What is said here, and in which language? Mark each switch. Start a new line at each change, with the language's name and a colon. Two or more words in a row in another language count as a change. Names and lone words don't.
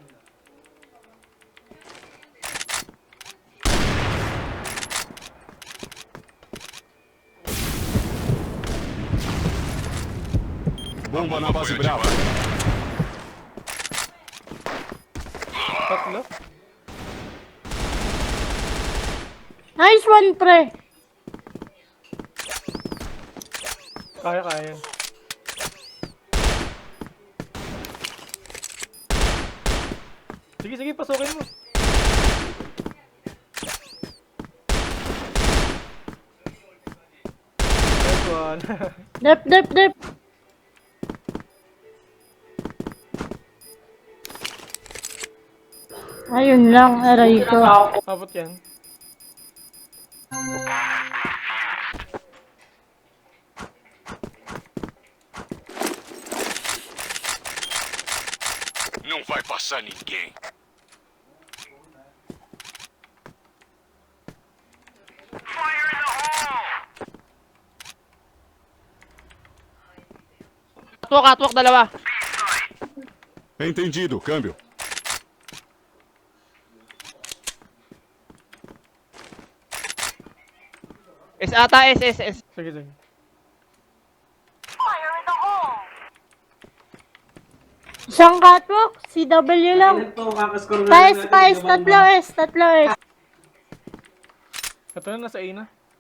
Portuguese: Bomba na base Brava.
Filipino: Tatlo.
English: Nice one,
Filipino: pre. Kaya. Sige, pasukin mo.
English: Nice one.
Filipino: Dep. Ayun lang, aray ko. Abot yan.
Portuguese: Não vai passar ninguém.
Filipino: Catwalk, dalawa.
Portuguese: Entendido, câmbio.
Filipino: S ata, S. Sige. Isang catwalk, CW lang. Ito, kakascore na. Pais, tatlo S. Ito na, nasa A na.